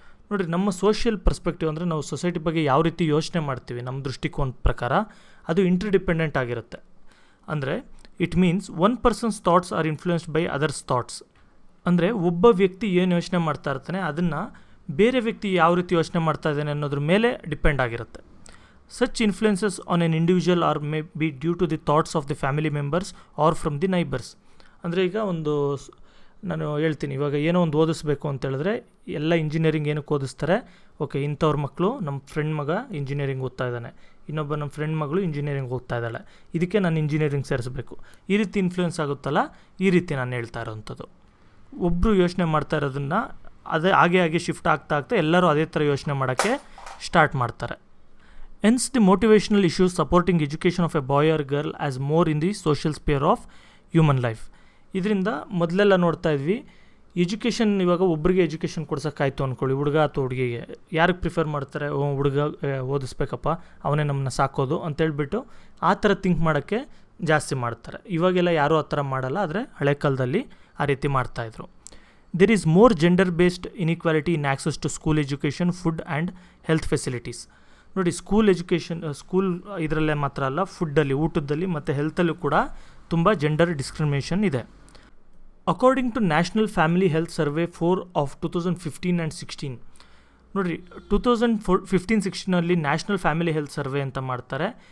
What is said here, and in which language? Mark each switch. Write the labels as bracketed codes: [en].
[kn] ನೋಡಿರಿ, ನಮ್ಮ social perspective ಅಂದರೆ ನಾವು ಸೊಸೈಟಿ ಬಗ್ಗೆ ಯಾವ ರೀತಿ ಯೋಚನೆ ಮಾಡ್ತೀವಿ ನಮ್ಮ ದೃಷ್ಟಿಕೋನದ ಪ್ರಕಾರ ಅದು ಇಂಟರ್ಡಿಪೆಂಡೆಂಟ್ ಆಗಿರುತ್ತೆ. [en] ಅಂದರೆ it means one person's thoughts are influenced by others thoughts. [kn] ಅಂದರೆ ಒಬ್ಬ ವ್ಯಕ್ತಿ ಏನು ಯೋಚನೆ ಮಾಡ್ತಾ ಇರ್ತಾನೆ ಅದನ್ನು ಬೇರೆ ವ್ಯಕ್ತಿ ಯಾವ ರೀತಿ ಯೋಚನೆ ಮಾಡ್ತಾ ಇದ್ದಾನೆ ಅನ್ನೋದ್ರ ಮೇಲೆ ಡಿಪೆಂಡ್ ಆಗಿರುತ್ತೆ. [en] Such influences on an individual or may be due to the thoughts of the family members or from the neighbors. [kn] ಅಂದರೆ ಈಗ ನಾನು ಹೇಳ್ತೀನಿ, ಇವಾಗ ಏನೋ ಒಂದು ಓದಿಸ್ಬೇಕು ಅಂತ ಹೇಳಿದ್ರೆ ಎಲ್ಲ ಇಂಜಿನಿಯರಿಂಗ್ ಏನಕ್ಕೆ ಓದಿಸ್ತಾರೆ, ಓಕೆ ಇಂಥವ್ರ ಮಕ್ಕಳು, ನಮ್ಮ ಫ್ರೆಂಡ್ ಮಗ ಇಂಜಿನಿಯರಿಂಗ್ ಓದ್ತಾ ಇದ್ದಾನೆ, ಇನ್ನೊಬ್ಬ ನಮ್ಮ ಫ್ರೆಂಡ್ ಮಗಳು ಇಂಜಿನಿಯರಿಂಗ್ ಓದ್ತಾ ಇದ್ದಾಳೆ, ಇದಕ್ಕೆ ನಾನು ಇಂಜಿನಿಯರಿಂಗ್ ಸೇರಿಸಬೇಕು, ಈ ರೀತಿ ಇನ್ಫ್ಲೂಯೆನ್ಸ್ ಆಗುತ್ತಲ್ಲ, ಈ ರೀತಿ ನಾನು ಹೇಳ್ತಾ ಇರೋವಂಥದ್ದು. ಒಬ್ಬರು ಯೋಚನೆ ಮಾಡ್ತಾ ಇರೋದನ್ನು ಅದೇ ಹಾಗೆ ಶಿಫ್ಟ್ ಆಗ್ತಾ ಎಲ್ಲರೂ ಅದೇ ಥರ ಯೋಚನೆ ಮಾಡೋಕ್ಕೆ ಸ್ಟಾರ್ಟ್ ಮಾಡ್ತಾರೆ. [en] Hence, the motivational issues supporting education of a boy or girl as more in the social sphere of human life. [kn] ಇದರಿಂದ ಮೊದಲೆಲ್ಲ ನೋಡ್ತಾ ಇದ್ವಿ, ಎಜುಕೇಷನ್ ಇವಾಗ ಒಬ್ಬರಿಗೆ ಎಜುಕೇಷನ್ ಕೊಡ್ಸೋಕ್ಕಾಯ್ತು ಅಂದ್ಕೊಳ್ಳಿ, ಹುಡುಗ ಅಥವಾ ಹುಡುಗಿಗೆ ಯಾರಿಗೆ ಪ್ರಿಫರ್ ಮಾಡ್ತಾರೆ, ಹುಡುಗ ಓದಿಸ್ಬೇಕಪ್ಪ ಅವನೇ ನಮ್ಮನ್ನ ಸಾಕೋದು ಅಂತೇಳ್ಬಿಟ್ಟು ಆ ಥರ ಥಿಂಕ್ ಮಾಡೋಕ್ಕೆ ಜಾಸ್ತಿ ಮಾಡ್ತಾರೆ. ಇವಾಗೆಲ್ಲ ಯಾರೂ ಆ ಥರ ಮಾಡಲ್ಲ, ಆದರೆ ಹಳೆ ಕಾಲದಲ್ಲಿ ಆ ರೀತಿ ಮಾಡ್ತಾಯಿದ್ರು. [en] There is more gender-based inequality in access to school education, food and health facilities. [kn] ನೋಡಿ, ಸ್ಕೂಲ್ ಎಜುಕೇಷನ್ ಇದರಲ್ಲೇ ಮಾತ್ರ ಅಲ್ಲ, ಫುಡ್ಡಲ್ಲಿ, ಊಟದಲ್ಲಿ ಮತ್ತು ಹೆಲ್ತಲ್ಲೂ ಕೂಡ ತುಂಬ ಜೆಂಡರ್ ಡಿಸ್ಕ್ರಿಮಿನೇಷನ್ ಇದೆ. [en] according to national family health survey 4 of 2015 and 16, [kn] ನೋಡಿರಿ 2015-16 ನ್ಯಾಷನಲ್ ಫ್ಯಾಮಿಲಿ ಹೆಲ್ತ್ ಸರ್ವೆ ಅಂತ ಮಾಡ್ತಾರೆ.